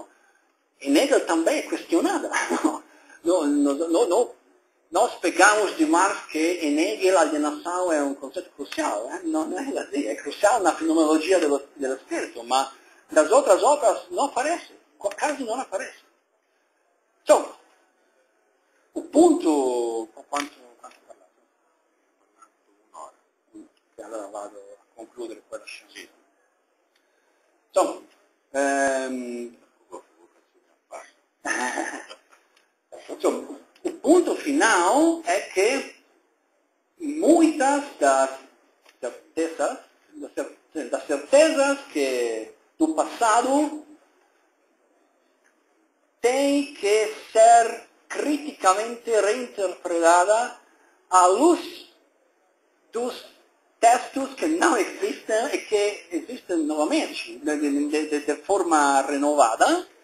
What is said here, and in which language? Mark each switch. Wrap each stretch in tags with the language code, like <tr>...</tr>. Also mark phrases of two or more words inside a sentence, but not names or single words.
<pt>Em Hegel também é questionada. Nós pegamos de Marx que em Hegel a alienação é um conceito crucial. Não é assim. É crucial na fenomenologia do espírito, mas das outras obras não aparece. Quase não aparece. Então, o ponto...</pt> <it>Quanto parlato? Allora vado a concludere quella scena. Sì. Insomma,</it> <pt>o ponto final é que muitas das certezas que do passado têm que ser criticamente reinterpretadas à luz dos textos que não existem e que existem novamente, de forma renovada.</pt>